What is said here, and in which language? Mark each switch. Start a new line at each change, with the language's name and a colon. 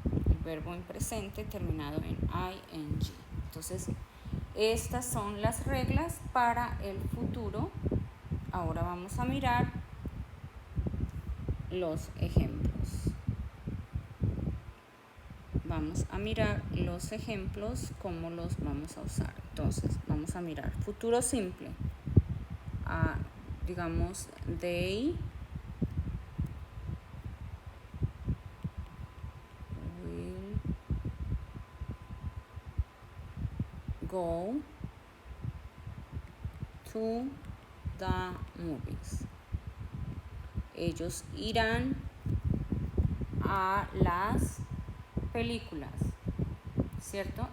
Spanish: El verbo en presente terminado en ing. Entonces, estas son las reglas para el futuro. Ahora vamos a mirar los ejemplos. Vamos a mirar los ejemplos, cómo los vamos a usar. Entonces, vamos a mirar futuro simple. Digamos,
English: they will go to the movies.
Spanish: Ellos irán a las películas, ¿cierto?